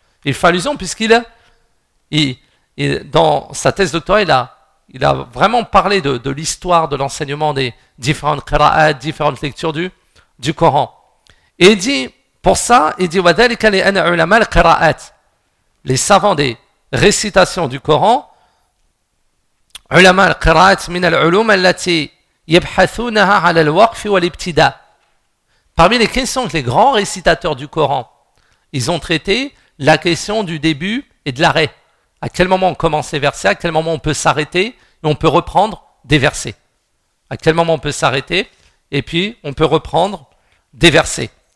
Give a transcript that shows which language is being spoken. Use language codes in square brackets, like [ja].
[fr] Il fait allusion puisqu'il il, dans sa thèse doctorale, il a vraiment parlé de l'histoire de l'enseignement des différentes qira'at, différentes lectures du Coran. Et il dit, pour ça, il dit, [ar] وَذَلِكَ لِأَنَ عُلَمَا الْقِرَاءَةِ. [fr] Les savants des récitations du Coran, [ar] عُلَمَا الْقِرَاءَةِ مِنَ الْعُلُومَ الَّتِي يَبْحَثُونَهَا عَلَى الْوَقْفِ وَالْإِبْتِدَى. [fr] Parmi les questions que les grands récitateurs du Coran, ils ont traitées, la question du début et de l'arrêt. À quel moment on commence les versets, à quel moment on peut s'arrêter et on peut reprendre des versets. À quel moment on peut s'arrêter et puis on peut reprendre des versets.